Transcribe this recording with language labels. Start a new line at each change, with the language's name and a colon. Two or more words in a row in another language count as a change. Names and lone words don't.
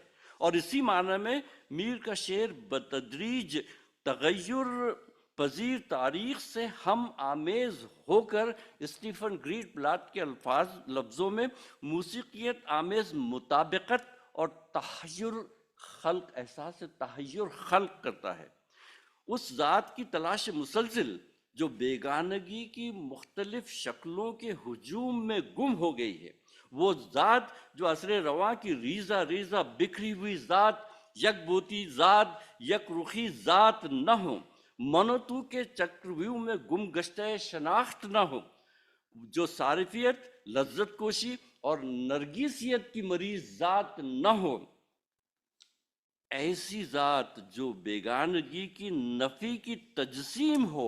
Urdu: اور اسی معنی میں میر کا شعر بتدریج تغیر پذیر تاریخ سے ہم آمیز ہو کر اسٹیفن گریٹ بلاٹ کے لفظوں میں موسیقیت آمیز مطابقت اور احساس تحیر خلق کرتا ہے. اس ذات کی تلاش مسلسل جو بیگانگی کی مختلف شکلوں کے ہجوم میں گم ہو گئی ہے، وہ ذات جو عصر رواں کی ریزہ ریزہ بکھری ہوئی ذات، یک بوتی ذات، یک رخی ذات نہ ہو، منتو کے چکرویو میں گم گشتہ شناخت نہ ہو، جو صارفیت، لذت کوشی اور نرگیسیت کی مریض ذات نہ ہو، ایسی ذات جو بیگانگی کی نفی کی تجسیم ہو.